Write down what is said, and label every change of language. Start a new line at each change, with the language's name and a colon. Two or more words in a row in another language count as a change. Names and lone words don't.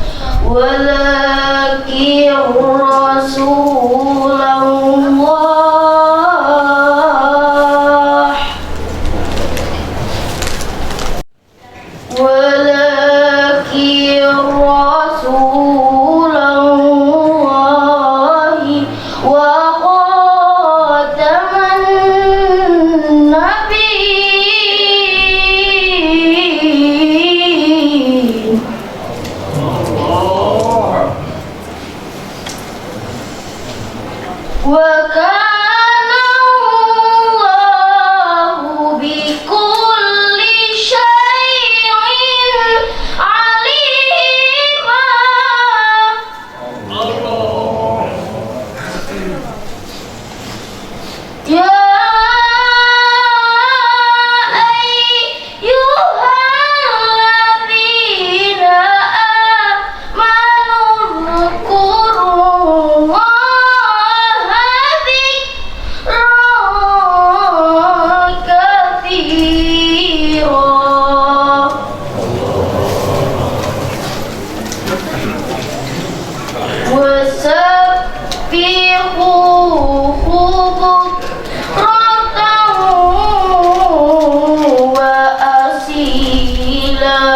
Arabic: ولكن رسول الله وخاتم النبيين. وكان الله بكل شيء عليما. يا أيها الذين آمنوا اذكروا الله ذكرا كثيرا وسبحوه بكرة وأصيلا.